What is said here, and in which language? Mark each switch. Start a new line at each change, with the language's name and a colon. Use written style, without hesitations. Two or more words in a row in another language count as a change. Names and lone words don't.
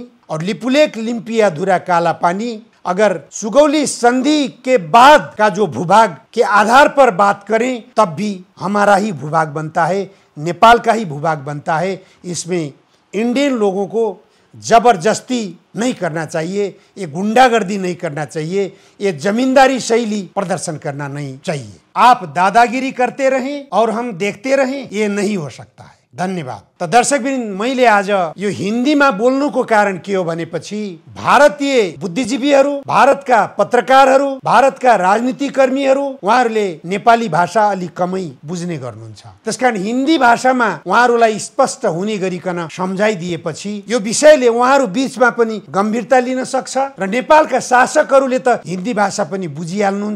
Hindi: और लिपुलेख, लिम्पियाधुरा, कालापानी अगर सुगौली संधि के बाद का जो भूभाग के आधार पर बात करें तब भी हमारा ही भूभाग बनता है, नेपाल का ही भूभाग बनता है। इसमें इंडियन लोगों को जबरदस्ती नहीं करना चाहिए, ये गुंडागर्दी नहीं करना चाहिए, ये जमींदारी शैली प्रदर्शन करना नहीं चाहिए। आप दादागिरी करते रहें और हम देखते रहें, ये नहीं हो सकता है। धन्यवाद।
Nepali: तो दर्शकवृन्द, मैले आज यो हिन्दीमा बोल्नुको कारण के हो भनेपछि भारतीय बुद्धिजीवीहरू, भारतका पत्रकारहरू, भारतका राजनीति कर्मीहरू उहाँहरूले नेपाली भाषा अलि कमै बुझ्ने गर्नुहुन्छ। त्यसकारण हिन्दी भाषामा उहाँहरूलाई स्पष्ट हुने गरिकन सम्झाइदिएपछि यो विषयले उहाँहरू बीचमा पनि गम्भीरता लिन सक्छ र नेपालका शासकहरूले त हिन्दी भाषा पनि बुझिहाल्नुहुन्छ।